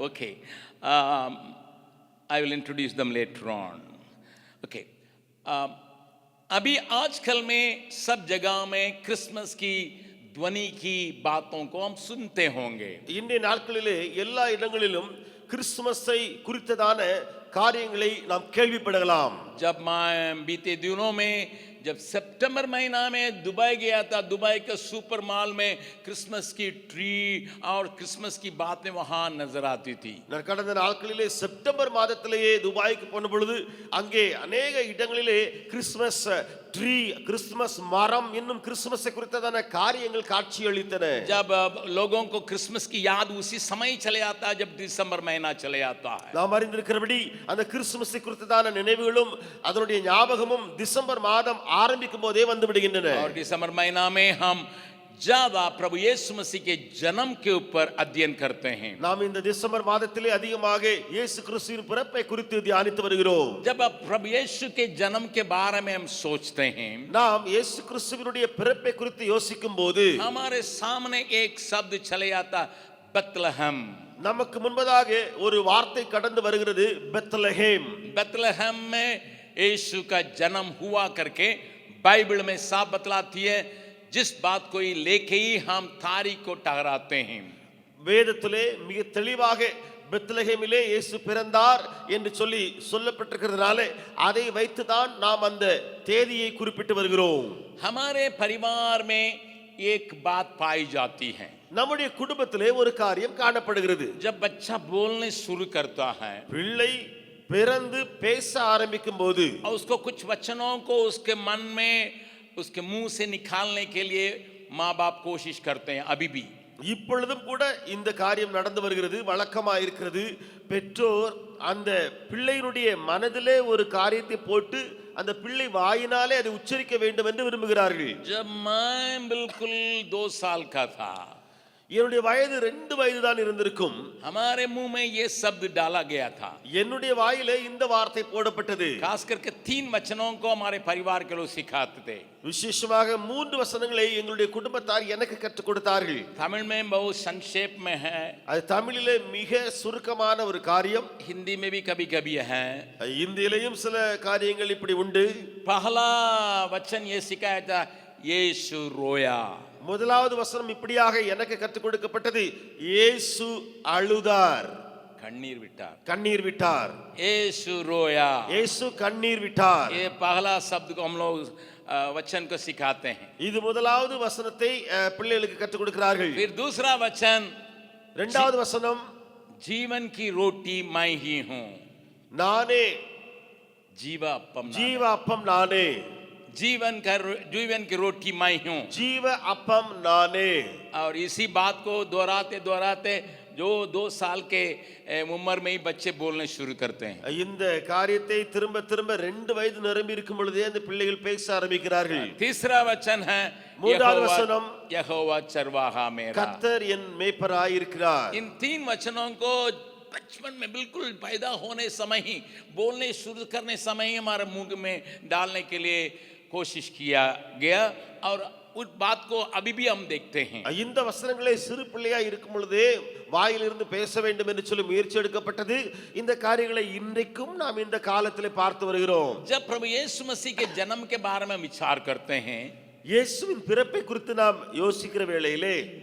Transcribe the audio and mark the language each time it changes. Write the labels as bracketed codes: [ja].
[en] Okay, I will introduce them later on. [hi] Okay, अभी आजकल में सब जगह में क्रिसमस की ध्वनि की बातों को हम सुनते होंगे. [ta] இன்றைய நாட்களிலே எல்லா இடங்களிலும் கிறிஸ்துமஸை குறித்ததான காரியங்களை நாம் கேள்விப்படலாம். [hi] जब मैं बीते दिनों में जब सितंबर महीना में दुबई गया था, दुबई के सुपर मॉल में क्रिसमस की ट्री और क्रिसमस की बातें वहां नजर आती थी. [ta] நான் கடந்த நாட்களிலே செப்டம்பர் மாதத்திலேயே துபாய்க்கு போன பொழுது அங்கே [hi] अनेक [ta] இடங்களிலே கிறிஸ்மஸ் ட்ரீ, கிறிஸ்மஸ் மரம் இன்னும் கிறிஸ்மஸை குறித்ததான காரியங்கள் காட்சியளித்தன. [hi] जब लोगों को क्रिसमस की याद उसी समय चले आता है जब दिसंबर महीना चले आता है. [ta] நாம் அறிந்திருக்கிறபடி அந்த கிறிஸ்மஸை குறித்ததான நினைவுகளும் அதனுடைய ஞாபகமும் டிசம்பர் மாதம் ஆரம்பிக்கும் போதே வந்து விடுகின்றன. [hi] और दिसंबर महीना में हम ज्यादा प्रभु यीशु मसीह के जन्म के ऊपर अध्ययन करते हैं. [ta] நாம் இந்த டிசம்பர் மாதத்திலே அதிகமாக இயேசு கிறிஸ்துவின் பிறப்பை குறித்து தியானித்து வருகிறோம். [hi] जब अब प्रभु यीशु के जन्म के बारे में हम सोचते हैं, [ta] நாம் இயேசு கிறிஸ்துவினுடைய பிறப்பை குறித்து யோசிக்கும்போது [hi] हमारे सामने एक शब्द चले आता, बेथलेहम. [ta] நமக்கு முன்பதாக ஒரு வார்த்தை கடந்து வருகிறது, பெத்லகேம். [hi] बेथलेहम में यीशु का जन्म हुआ करके बाइबल में साफ बतलाती है. जिस बात को लेके ही हम तारीख को ठहराते हैं. [ta] வேதத்திலே மிக தெளிவாக பெத்லகேமிலே இயேசு பிறந்தார் என்று சொல்லப்பட்டிருக்கிறதுனால அதை வைத்துதான் நாம் அந்த தேதியை குறிப்பிட்டு வருகிறோம். [hi] हमारे परिवार में एक बात पाई जाती है. [ta] நம்முடைய குடும்பத்திலே ஒரு காரியம் காணப்படுகிறது. [hi] जब बच्चा बोलने शुरू करता है, [ta] பிள்ளை பிறந்து பேச ஆரம்பிக்கும் போது [hi] और उसको कुछ वचनों को उसके मन में उसके मुंह से निकालने के लिए माँ बाप कोशिश करते हैं. अभी भी [ta] இப்பொழுதும் கூட இந்த காரியம் நடந்து வருகிறது, வழக்கமாக இருக்கிறது. பெற்றோர் அந்த பிள்ளையினுடைய மனதிலே ஒரு காரியத்தை போட்டு அந்த பிள்ளை வாயினாலே அதை உச்சரிக்க வேண்டும் என்று விரும்புகிறார்கள். [hi] जब मैं बिल्कुल 2 साल का था, [ta] என்னுடைய வயது 2 வயது தான் இருந்திருக்கும். [hi] हमारे मुंह में ये शब्द डाला गया था. [ta] என்னுடைய வாயிலே இந்த வார்த்தை போடப்பட்டது. [hi] खास करके 3 वचनों को हमारे परिवार के लोग सिखाते थे. [ta] விசேஷமாக 3 வசனங்களை எங்களுடைய குடும்பத்தார் எனக்கு கற்றுக் கொடுத்தார்கள். [hi] तमिल में बहुत संक्षेप में है, [ta] அது தமிழிலே மிக சுருக்கமான ஒரு காரியம். [hi] हिंदी में भी कभी कभी है. [ta] இந்தியிலேயும் சில காரியங்கள் இப்படி உண்டு. [hi] पहला वचन ये सिखाया था, यीशु रोया. [ta] முதலாவது வசனம் இப்படியாக எனக்கு கற்றுக் கொடுக்கப்பட்டது, இயேசு அழுதார், कन्नीर विटार. கண்ணீர் விட்டார். [hi] यीशु रोया. [ta] இயேசு கண்ணீர் விட்டார். [hi] ये पहला शब्द को हम लोग वचन को सिखाते हैं. [ta] இது முதலாவது வசனத்தை பிள்ளைகளுக்கு கற்றுக் கொடுக்கிறார்கள். [hi] फिर दूसरा वचन, [ta] இரண்டாவது வசனம், [hi] जीवन की रोटी मैं ही हूं. [ta] நானே जीवा अपम. ஜீவ அப்பம் நானே. जीवन की रोटी मैं हूं. ஜீவ அப்பம் நானே. [hi] और इसी बात को दोहराते दोहराते जो 2 साल के उम्र में ही बच्चे बोलने शुरू करते हैं. [ta] இந்த காரியத்தை திரும்ப திரும்ப 2 வயது நிரம்பி இருக்கும் பொழுதே அந்த பிள்ளைகள் பேச ஆரம்பிக்கிறார்கள். [hi] तीसरा वचन है, [ta] மூன்றாவது வசனம், [hi] यहोवा चरवाहा मेरा. [ta] கர்த்தர் என் மேய்ப்பராய் இருக்கிறார். [hi] इन 3 वचनों को बचपन में बिल्कुल पैदा होने समय ही, बोलने शुरू करने समय ही हमारे मुंह में डालने के लिए कोशिश किया गया. और उस बात को अभी भी हम देखते हैं. [ta] இந்த வசனங்களை சிறு பிள்ளையா இருக்கும் பொழுதே வாயிலிருந்து பேச வேண்டும் என்று சொல்லி முயற்சி எடுக்கப்பட்டது. இந்த காரியங்களை இன்றைக்கும் நாம் இந்த காலத்திலே பார்த்து வருகிறோம். [hi] जब प्रभु यीशु मसीह के जन्म के बारे में विचार करते हैं, [ta] இயேசுவின் பிறப்பை குறித்து நாம் யோசிக்கிற வேளையிலே